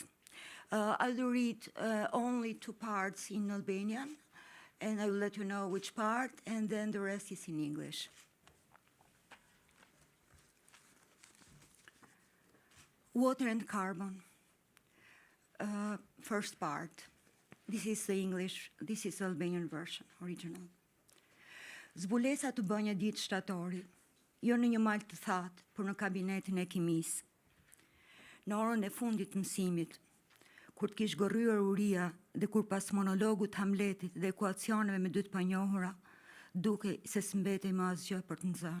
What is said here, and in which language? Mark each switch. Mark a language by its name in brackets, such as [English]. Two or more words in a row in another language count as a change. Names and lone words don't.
[English] I will read only 2 parts in Albanian, and I will let you know which part, and then the rest is in English. Water and Carbon. First part. This is the English, this is the Albanian version, original. [Albanian] Zbulesa të bën një ditë shtatori, jo në një mal të thatë, por në kabinetin e kimisë. Në orën e fundit të mësimit, kur të kish gorryer uria dhe kur pas monologut Hamletit dhe ekuacioneve me dy të panjohura, duke se s'mbetej më asgjë për të nxënë.